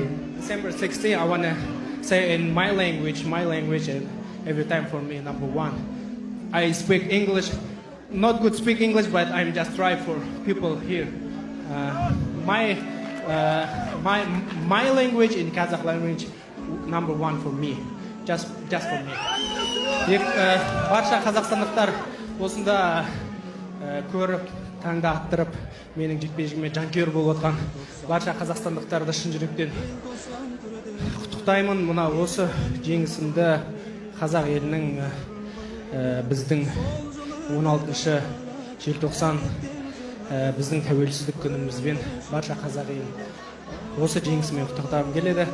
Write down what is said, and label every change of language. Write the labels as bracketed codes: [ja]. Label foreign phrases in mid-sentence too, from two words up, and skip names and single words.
[en] December 16, I want to say in my language, and every time for me, number one. I speak English, not good speak English, but I'm just try for people here. My language in Kazakh language, number one for me, just for me. [kk] Барша қазақстандықтар осында көріп, таңда аттырып, менің жекпе-жегіме жанкүйер болып отқан барша қазақстандықтарды шын жүректен құттықтаймын. Мына осы жеңісімді қазақ елінің біздің 16 желтоқсан біздің тәуелсіздік күнімізбен барша қазақ елін осы жеңісімен құттықтағым келеді.